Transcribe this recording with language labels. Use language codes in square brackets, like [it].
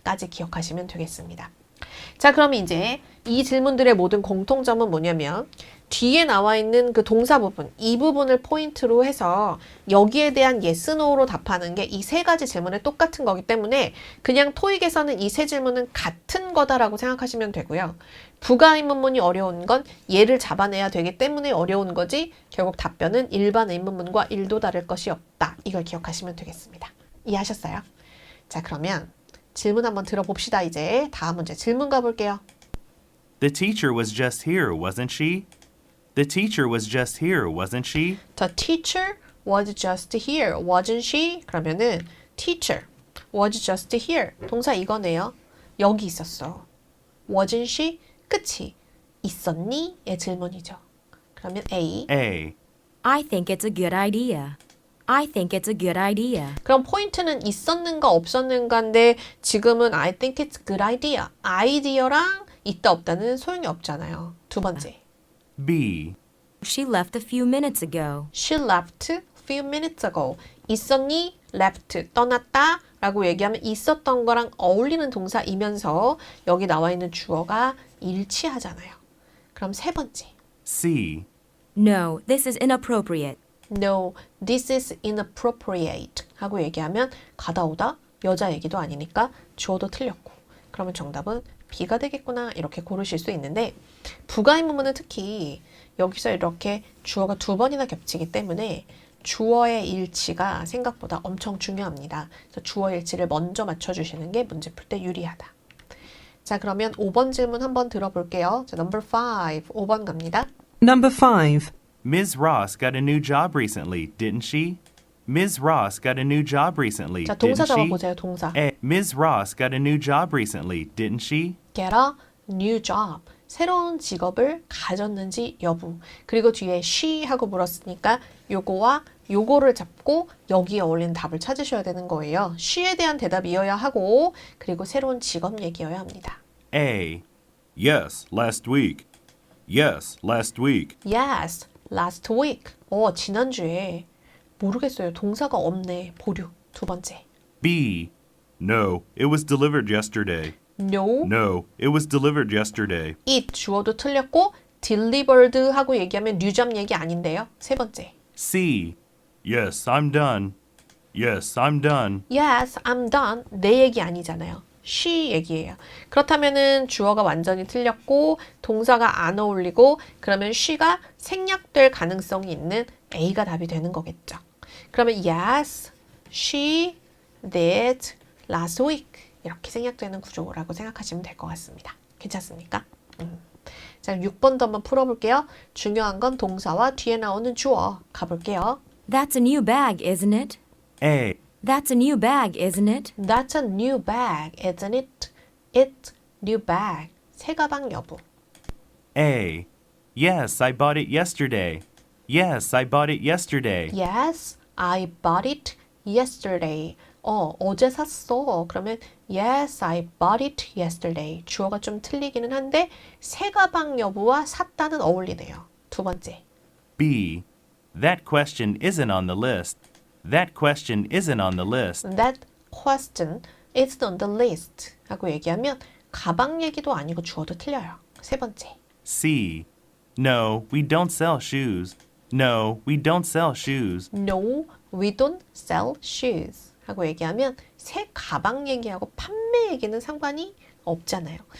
[ko] 까지 기억하시면 되겠습니다. 자, 그럼 이제 이 질문들의 모든 공통점은 뭐냐면 뒤에 나와 있는 그 동사 부분, 이 부분을 포인트로 해서 여기에 대한 yes, no로 답하는 게 이 세 가지 질문에 똑같은 거기 때문에 그냥 토익에서는 이 세 질문은 같은 거다라고 생각하시면 되고요. 부가 의문문이 어려운 건 얘를 잡아내야 되기 때문에 어려운 거지 결국 답변은 일반 의문문과 1도 다를 것이 없다. 이걸 기억하시면 되겠습니다. 이해하셨어요? 자, 그러면 질문 한번 들어봅시다. 이제 다음 문제 질문 가볼게요. [en] The teacher was just here, wasn't she? The teacher was just here, wasn't she? The teacher was just here, wasn't she? [ko] 그러면은 [en] teacher was just here. [ko] 동사 이거네요. 여기 있었어. [en] wasn't she? [ko] 끝이 있었니? 의 질문이죠. 그러면 A. [en] A. I think it's a good idea. I think it's a good idea. [ko] 그럼 포인트는 있었는가 없었는가인데 지금은 [en] I think it's a good idea. [ko] 아이디어랑 있다 없다는 소용이 없잖아요. 두 번째. [en] B. She left a few minutes ago. She left a few minutes ago. [ko] 있었니? left, 떠났다 라고 얘기하면 있었던 거랑 어울리는 동사이면서 여기 나와 있는 주어가 일치하잖아요. 그럼 세 번째. [en] C. No, this is inappropriate. No, this is inappropriate [ko] 하고 얘기하면 가다 오다 여자 얘기도 아니니까 주어도 틀렸고 그러면 정답은 B가 되겠구나 이렇게 고르실 수 있는데 부가의문문은 특히 여기서 이렇게 주어가 두 번이나 겹치기 때문에 주어의 일치가 생각보다 엄청 중요합니다. 그래서 주어 일치를 먼저 맞춰주시는 게 문제 풀 때 유리하다. 자, 그러면 5번 질문 한번 들어볼게요. 자, [en] number 5, [ko] 5번 갑니다. [en] Number 5. Ms. Ross got a new job recently, didn't she? Ms. Ross got a new job recently, [ko] 자, [en] didn't [ko] 동사 [en] she? [ko] 잡아보세요. 동사. [en] A. Ms. Ross got a new job recently, didn't she? Get a new job. [ko] 새로운 직업을 가졌는지 여부. 그리고 뒤에 she 하고 물었으니까 요거와 요거를 잡고 여기에 어울리는 답을 찾으셔야 되는 거예요. she에 대한 대답이어야 하고 그리고 새로운 직업 얘기여야 합니다. [en] A. Yes, last week. Yes, last week. Yes, last week. [ko] 지난주에 모르겠어요. 동사가 없네. 보류. 두 번째. [en] B. No, it was delivered yesterday. No, No, it was delivered yesterday. [ko] it 주어도 틀렸고 delivered 하고 얘기하면 뉴잡 얘기 아닌데요. 세 번째. [en] C. Yes, I'm done. Yes, I'm done. Yes, I'm done. [ko] 내 얘기 아니잖아요. she 얘기예요. 그렇다면은 주어가 완전히 틀렸고 동사가 안 어울리고 그러면 she가 생략될 가능성이 있는 A가 답이 되는 거겠죠. 그러면 [en] yes, she did last week [ko] 이렇게 생략되는 구조라고 생각하시면 될 것 같습니다. 괜찮습니까? 자, 6번도 한번 풀어볼게요. 중요한 건 동사와 뒤에 나오는 주어 가볼게요. [en] That's a new bag, isn't it? A. That's a new bag, isn't it? That's a new bag, isn't it? It's new bag. [ko] 새 가방 여부. [en] A. Yes, I bought it yesterday. Yes, I bought it yesterday. Yes, I bought it yesterday. [ko] 어제 샀어. 그러면 [en] Yes, I bought it yesterday. [ko] 주어가 좀 틀리기는 한데 새 가방 여부와 샀다는 어울리네요. 두 번째. [en] B. That question isn't on the list. That question isn't on the list. That question isn't on the list. [ko] 하고 얘기하면 가방 얘기도 아니고 주어도 틀려요. 세 번째. [en] C. No, we don't sell shoes. No, we don't sell shoes. No, we don't sell shoes. [ko] 하고 얘기하면 새 가방 얘기하고 판매 얘기는 상관이 없잖아요.